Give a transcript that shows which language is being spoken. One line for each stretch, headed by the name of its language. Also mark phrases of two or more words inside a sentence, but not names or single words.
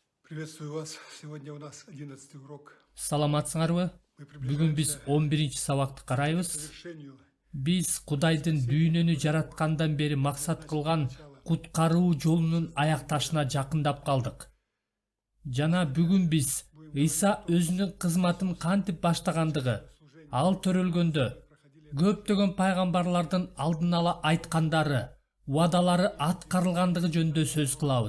Russian: Приветствую вас. Сегодня у нас 11-й урок.
Kyrgyz: Саламатсыңарбы?
Russian: Мы
Kyrgyz: Бүгүн биз
Russian: приближаемся
Kyrgyz: 11 сабакты
Russian: к
Kyrgyz: карайбыз.
Russian: завершению.
Kyrgyz: Биз Кудайдын дүйнөнү жараткандан бери максат кылган куткаруу жолунун аякташына жакындап калдык. Жана бүгүн биз Ыйса өзүнүн кызматын кантип баштагандыгы, ал төрөлгөндө көптөгөн пайгамбарлардын алдын ала айткандары, убадалары аткарылгандыгы жөнүндө сөз кылабыз.